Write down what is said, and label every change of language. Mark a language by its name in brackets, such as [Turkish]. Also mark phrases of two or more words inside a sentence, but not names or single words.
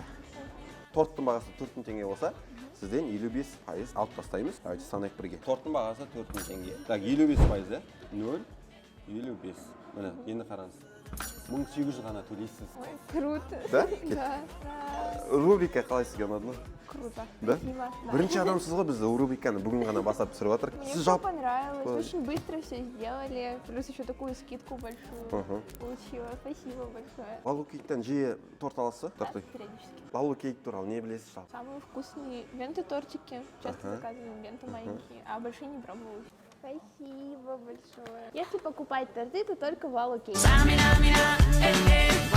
[Kazakh] Торттың бағасы 4000 теңге болса, сізден 55% алып тастаймыз. Давайте санайық бірге. Торттың бағасы 4000 теңге. Так, 55% да? 0, 55. Міне, енді қараңыз. 1800 ғана төлейсіз. [Russian] Ой, круто. Да? Да. [Kazakh] Рубрика қалай сізге ұнады ма? [Russian] Круто. Да? Спасибо. Да. [Kazakh] Бірінші адамсыз ғой біз рубриканы бүгін ғана бастап түсіріп жатыр. [Russian] Мне [Kazakh] Сіз [Russian] все [Kazakh] жалпы [Russian] понравилось, очень быстро все сделали, плюс еще такую скидку большую Мгм. получила. Спасибо большое. [Kazakh] Лалу кейктен жиі торт аласыз? [Russian] Да, Торты. периодически. [Kazakh] Лалу кейк туралы не білесіз жалпы? [Russian] Самые вкусные венты-тортики. Часто Ага. заказываем венты маленькие, а большие не пробовала. Спасибо большое. Если покупать торты, то только в Лалу Кейк.